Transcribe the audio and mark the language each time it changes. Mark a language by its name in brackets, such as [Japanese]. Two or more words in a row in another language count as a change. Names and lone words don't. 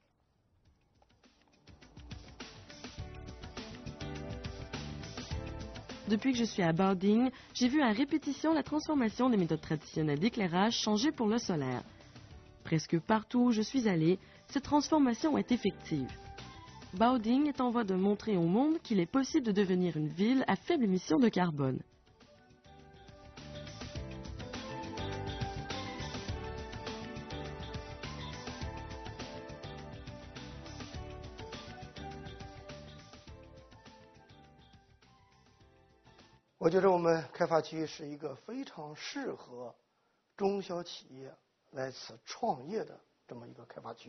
[French] Depuis que je suis à Baoding, j'ai vu à répétition la transformation des méthodes traditionnelles d'éclairage changer pour le solaire. Presque partout où je suis allée, cette transformation est effective. Baoding est en voie de montrer au monde qu'il est possible de devenir une ville à faible émission de carbone. [Chinese] 我觉得我们开发区是一个非常适合中小企业来此创业的这么一个开发区。